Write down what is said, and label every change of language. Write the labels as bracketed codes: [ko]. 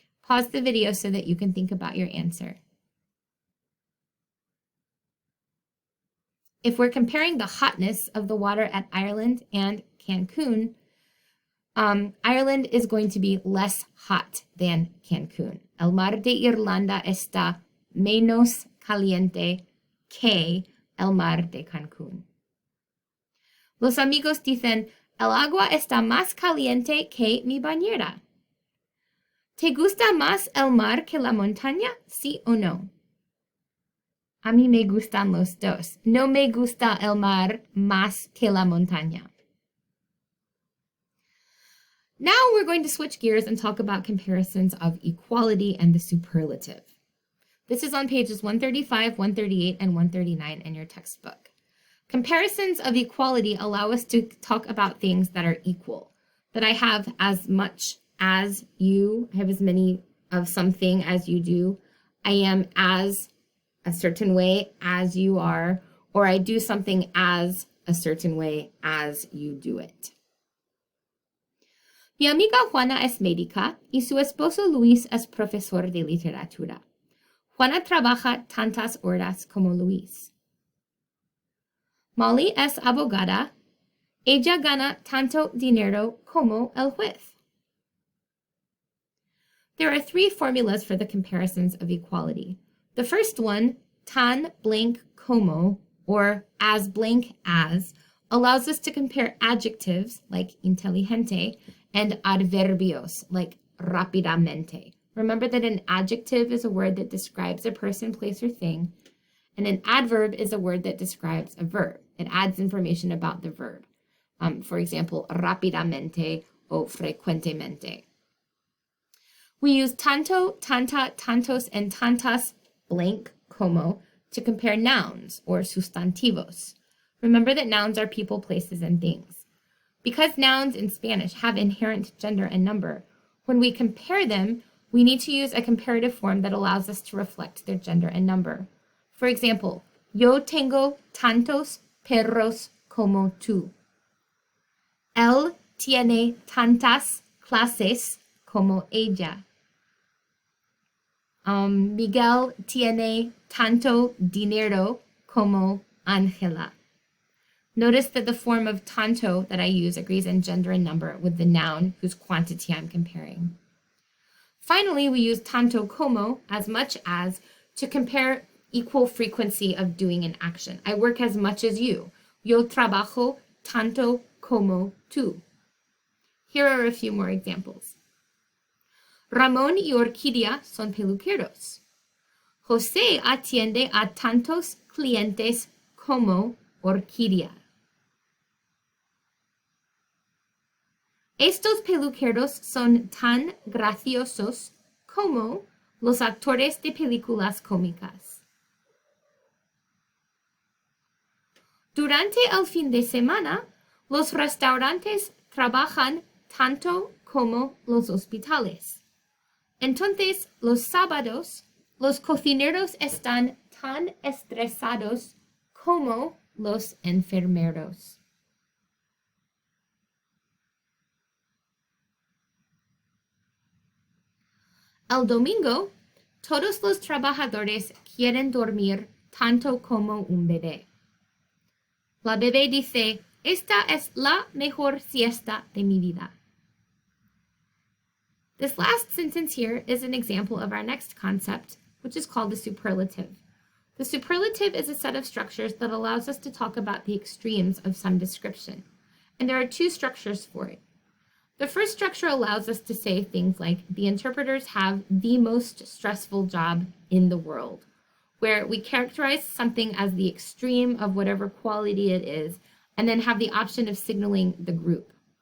[en] Pause the video so that you can think about your answer. If we're comparing the hotness of the water at Ireland and Cancun, Ireland is going to be less hot than Cancun. [es] El mar de Irlanda está menos caliente que el mar de Cancún. Los amigos dicen, el agua está más caliente que mi bañera. ¿Te gusta más el mar que la montaña? ¿Sí o no? A mí me gustan los dos. No me gusta el mar más que la montaña. [en] Now we're going to switch gears and talk about comparisons of equality and the superlative. This is on pages 135, 138, and 139 in your textbook. Comparisons of equality allow us to talk about things that are equal, that I have as much as you, I have as many of something as you do, I am as a certain way as you are, or I do something as a certain way as you do it. [es] Mi amiga Juana es médica y su esposo Luis es profesor de literatura. Juana trabaja tantas horas como Luis. Molly es abogada. Ella gana tanto dinero como el juez. [en] There are three formulas for the comparisons of equality. The first one, tan blank como, or as blank as, allows us to compare adjectives like inteligente and adverbios like rápidamente. Remember that an adjective is a word that describes a person, place, or thing, and an adverb is a word that describes a verb. It adds information about the verb. For example, [es] rápidamente o frecuentemente. [en] We use tanto, tanta, tantos, and tantas blank como to compare nouns or sustantivos. Remember that nouns are people, places, and things. Because nouns in Spanish have inherent gender and number, when we compare them, we need to use a comparative form that allows us to reflect their gender and number. For example, [es] yo tengo tantos perros como tú. Él tiene tantas clases como ella. Miguel tiene tanto dinero como Ángela. [en] Notice that the form of tanto that I use agrees in gender and number with the noun whose quantity I'm comparing. Finally, we use tanto como, as much as, to compare equal frequency of doing an action. I work as much as you. [es] Yo trabajo tanto como tú. [en] Here are a few more examples. [es] Ramón y Orquídea son peluqueros. José atiende a tantos clientes como Orquídea. Estos peluqueros son tan graciosos como los actores de películas cómicas. Durante el fin de semana, los restaurantes trabajan tanto como los hospitales. Entonces, los sábados, los cocineros están tan estresados como los enfermeros. El domingo, todos los trabajadores quieren dormir tanto como un bebé. La bebé dice, esta es la mejor siesta de mi vida. [en] This last sentence here is an example of our next concept, which is called the superlative. The superlative is a set of structures that allows us to talk about the extremes of some description. And there are two structures for it. The first structure allows us to say things like, the interpreters have the most stressful job in the world, where we characterize something as the extreme of whatever quality it is, and then have the option of signaling the group.